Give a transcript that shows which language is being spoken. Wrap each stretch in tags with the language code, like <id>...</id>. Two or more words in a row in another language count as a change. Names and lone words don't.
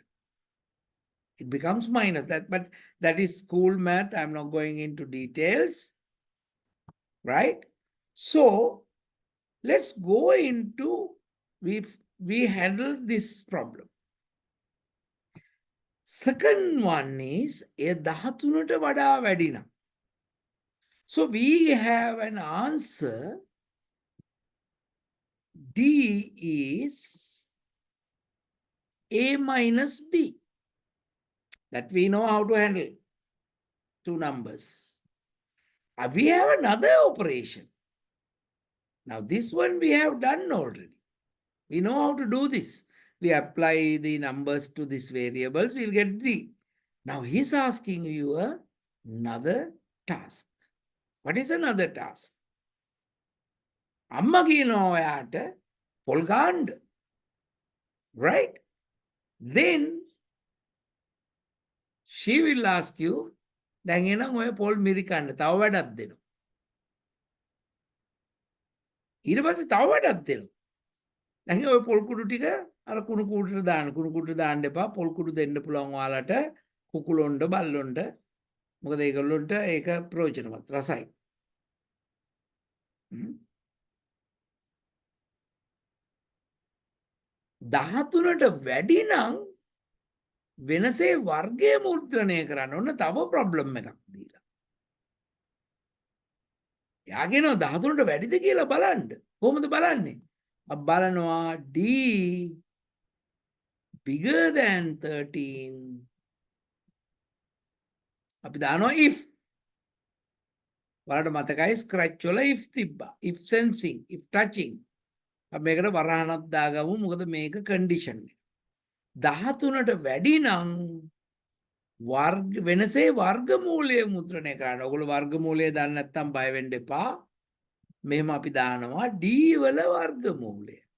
<en>It becomes minus that, but that is school math. I'm not going into details. Right? So let's go into, we handle this problem. Second one is a</en> <si>13ට වඩා වැඩි නම්.</si> <en>So we have an answer. D is A minus B. That we know how to handle. Two numbers. We have another operation. Now this one we have done already. We know how to do this. We apply the numbers to these variables, we'll get D. Now he's asking you another task. What is another task?</en> <si>අම්මා කියනවා ඔයාට පොල් ගාන්න.</si> <en>Right? Then she will ask you,</en> <si>දැන් එනම් ඔය පොල් මිරිකන්න තව වැඩක් දෙනවා. ඊට පස්සේ තව වැඩක් දෙනවා. දැන් ඔය පොල් කුඩු ටික අර කුණු කුඩුට දාන්න. කුණු කුඩුට දාන්න එපා. පොල් කුඩු දෙන්න පුළුවන් ඔයාලට කුකුලොන්ට බල්ලොන්ට. මොකද ඒගොල්ලොන්ට ඒක ප්‍රයෝජනවත් රසයි. 13ට වැඩි නම් වෙනසේ වර්ගය මුද්‍රණය කරන්න ඕන තව ප්‍රොබ්ලම් එකක් දීලා. එයා කියනවා 13ට වැඩිද කියලා බලන්න. කොහොමද බලන්නේ? අපි බලනවා</si> <en>D bigger than 13.</en> <si>අපි දානවා if. වලට මතකයි ස්ක්‍රැච් වල if තිබ්බා.</si> <en>if sensing, if touching.</en> <si>අපි මේකට වරහණක් දාගමු මොකද මේක කන්ඩිෂන් එක. 13ට වැඩි නම් වර්ග වෙනසේ වර්ගමූලය මුද්‍රණය කරන්න. ඔයගොල්ලෝ වර්ගමූලය දන්නේ නැත්නම් බය වෙන්න එපා. මෙහෙම අපි දානවා D වල වර්ගමූලය.</si>